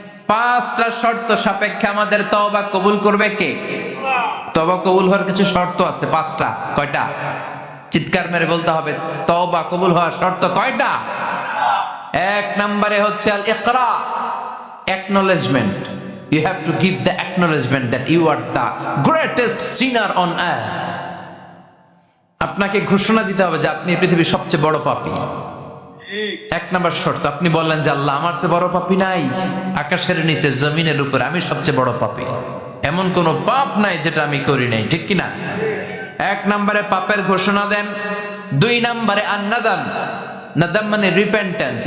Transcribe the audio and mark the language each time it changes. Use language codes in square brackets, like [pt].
[bn] পাঁচটা শর্ত সাপেক্ষে আমাদের তওবা কবুল করবে কে? তওবা কবুল হওয়ার কিছু শর্ত আছে, পাঁচটা। কয়টা? চিৎকার মেরে বলতে হবে, তওবা কবুল হওয়ার শর্ত কয়টা? এক নম্বরে হচ্ছে আল ইকরা, acknowledgement. [en] You have to give the acknowledgement that you are the greatest sinner on earth. [bn] আপনাকে ঘোষণা দিতে হবে যে আপনি পৃথিবীর সবচেয়ে বড় পাপী। এক নম্বর শর্ত, আপনি বললেন যে আল্লাহ, আমার চেয়ে বড় পাপী নাই, আকাশের নিচে জমিনের উপরে আমি সবচেয়ে বড় পাপী, এমন কোন পাপ নাই যেটা আমি করি নাই, ঠিক কিনা? এক নম্বরে পাপের ঘোষণা দেন। দুই নম্বরে আন-নাদাম, নাদাম মানে রিপেন্টেন্স।